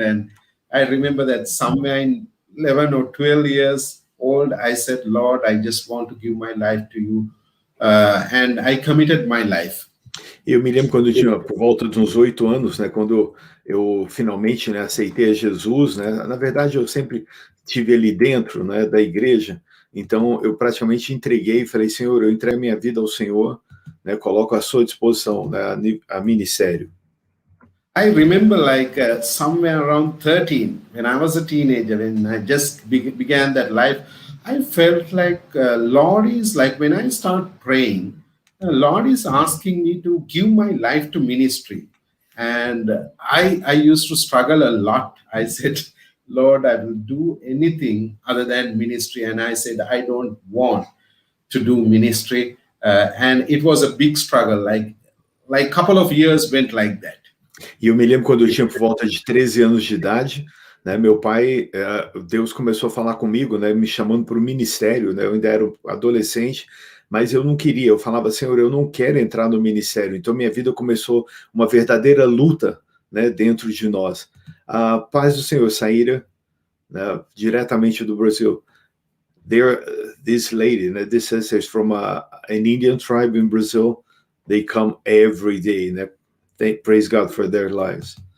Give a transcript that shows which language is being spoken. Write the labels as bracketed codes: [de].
[en] And I remember that somewhere in 11 or 12 years old, I said, Lord, I just want to give my life to you. And I committed my life. [pt] Eu me lembro quando eu tinha por volta de uns 8 anos, né, quando eu finalmente, né, aceitei a Jesus, né, na verdade eu sempre tive ali dentro, né, da igreja, então eu praticamente entreguei, falei, Senhor, eu entrego minha vida ao Senhor, né, coloco à sua disposição, né, a ministério. I remember like somewhere around 13, when I was a teenager, when I just began that life, I felt like Lord is like, when I start praying, Lord is asking me to give my life to ministry. And I used to struggle a lot. I said, Lord, I will do anything other than ministry. And I said, I don't want to do ministry. And it was a big struggle. Like a couple of years went like that. E eu me lembro quando eu tinha por volta de 13 anos de idade, né, meu pai, Deus começou a falar comigo, né, me chamando para o ministério, né, eu ainda era adolescente, mas eu não queria, eu falava, Senhor, eu não quero entrar no ministério. Então minha vida começou uma verdadeira luta, né, dentro de nós. A paz do Senhor, Saíra, né, diretamente do Brasil. [en] This lady, né, this sister is from an Indian tribe in Brazil. They come every day. Né? Praise God for their lives.